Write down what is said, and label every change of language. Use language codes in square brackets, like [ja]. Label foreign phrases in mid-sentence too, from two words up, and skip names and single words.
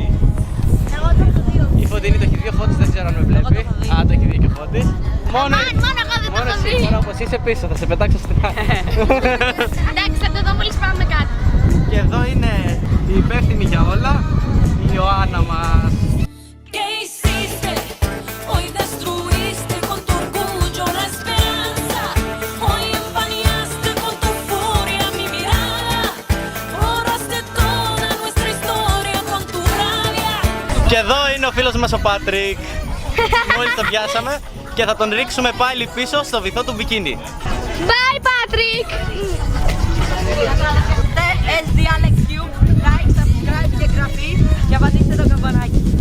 [el] Εγώ το έχω δει. Η Φωτεινή το έχει δει, ο Φώτης δεν ξέρω αν με βλέπει. Α, το έχει δει και ο Φώτης. Μόνο εγώ δεν το έχω εσύ, δει. μόνο όπως είσαι πίσω, θα σε πετάξω στην άκρη. Εντάξει, θα το δω μόλις πάμε κάτω. Και εδώ είναι η υπεύθυνη για όλα, η Ιωάννα μας. [es] ¿Qué hiciste? Hoy destruiste con tu orgullo la esperanza. Hoy empañaste con tu furia mi mirada. Borraste toda nuestra historia con tu rabia. [el] Και εδώ είναι ο φίλος μας ο Πάτρικ. Μόλις τον πιάσαμε και θα τον ρίξουμε πάλι πίσω στο βυθό του μπικίνι. [en] Bye, Patrick! [el] SD Alex Cube, [en] like, subscribe [el] και εγγραφή και πατήστε το καμπανάκι.